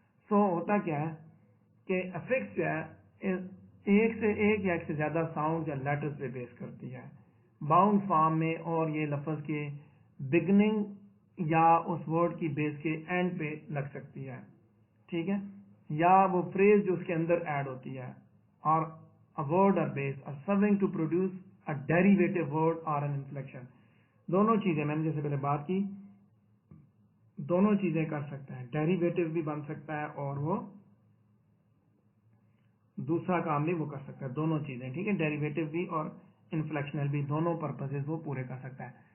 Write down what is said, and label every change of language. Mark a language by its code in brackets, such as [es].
[ur] سو ہوتا کیا ہے کہ افکس جو ہے ایک سے ایک یا ایک سے زیادہ ساؤنڈ یا لیٹرز پہ بیس کرتی ہے باؤنڈ فارم میں, اور یہ لفظ کے بگننگ یا اس ورڈ کی بیس کے اینڈ پہ لگ سکتی ہے. ٹھیک ہے, یا وہ فریز جو اس کے اندر ایڈ ہوتی ہے, [en] اور a word or base are serving to produce a derivative word or an inflection. [ur] دونوں چیزیں میں نے جیسے پہلے بات کی, دونوں چیزیں کر سکتا ہے, ڈیریویٹو بھی بن سکتا ہے اور وہ دوسرا کام بھی وہ کر سکتا ہے, دونوں چیزیں. ٹھیک ہے, ڈیریویٹو بھی اور انفلیکشنل بھی, دونوں پرپزز وہ پورے کر سکتا ہے.